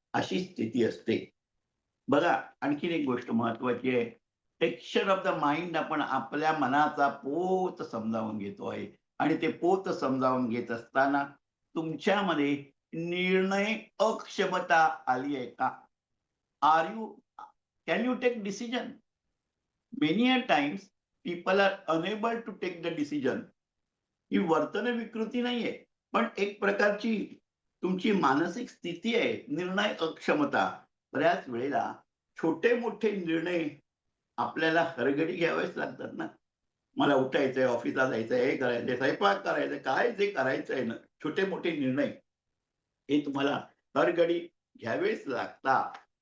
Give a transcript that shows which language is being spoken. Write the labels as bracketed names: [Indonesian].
[Marathi] अशी स्थिती असते. बघा, आणखीन एक गोष्ट महत्वाची आहे. [English] texture of the mind [Marathi] आपण आपल्या मनाचा पोत समजावून घेतो आहे आणि ते पोत समजावून घेत असताना तुमच्यामध्ये निर्णय अक्षमता आली आहे का? [English] Are you can you take decision? Many a times people are unable to take the decision. [Marathi] ही वर्तन विकृती नाहीये, पण एक प्रकारची तुमची मानसिक स्थिती आहे, निर्णय अक्षमता. बऱ्याच वेळेला छोटे-मोठे निर्णय आपल्याला हरघडी घ्यावेच लागतात ना. मला उठायचंय, ऑफिसला जायचंय, हे करायचंय, स्वयंपाक करायचा, काय जे करायचंय ना, छोटे-मोठे निर्णय हे तुम्हाला हरघडी घ्यावेच लागतात.